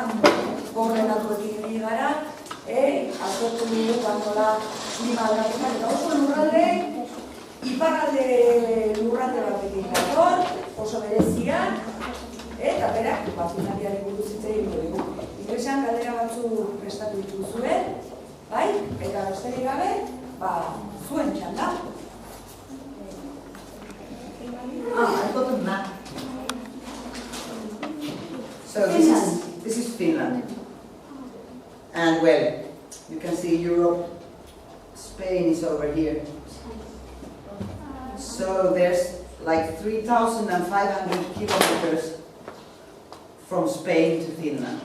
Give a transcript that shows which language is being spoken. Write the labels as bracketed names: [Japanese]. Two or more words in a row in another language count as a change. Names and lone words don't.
[Basque] Koordinatuekin ibili gara, aztertu dugu nola klima aldaketak eta oso lurralde, iparralde lurralde batekin dator, oso berezia, eta berak, Finlandiari buruz hitz egingo dugu. Ingresan galdera batzu prestatu dituzue, bai? Eta besterik gabe, zuen txanda. [English] I've got a map. So this is Finland. And well, you can see Europe, Spain is over here. So there's like 3,500 kilometers from Spain to Finland.